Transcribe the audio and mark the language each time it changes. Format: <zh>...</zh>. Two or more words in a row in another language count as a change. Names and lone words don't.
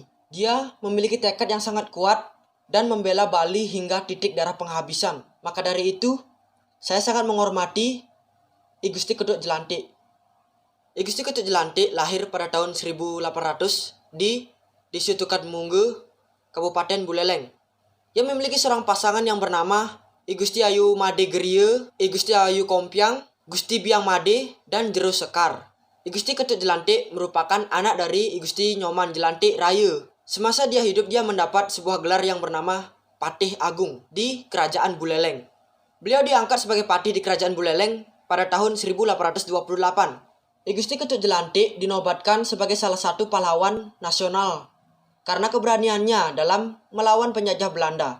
<id>Dia memiliki tekad yang sangat kuat dan membela Bali hingga titik darah penghabisan. Maka dari itu, saya sangat menghormati Gusti Ketut Jelantik. Gusti Ketut Jelantik lahir pada tahun 1800 di Desa Tukadmungge, Kabupaten Buleleng. Ia memiliki seorang pasangan yang bernama Gusti Ayu Made Gerie, Gusti Ayu Kompiang, Gusti Biang Made, dan Jero Sekar. Gusti Ketut Jelantik merupakan anak dari Gusti Nyoman Jelantik Raya. Semasa dia hidup, dia mendapat sebuah gelar yang bernama Patih Agung di Kerajaan Buleleng. Beliau diangkat sebagai patih di Kerajaan Buleleng pada tahun 1828. Gusti Ketut Jelantik dinobatkan sebagai salah satu pahlawan nasional karena keberaniannya dalam melawan penjajah Belanda.</id>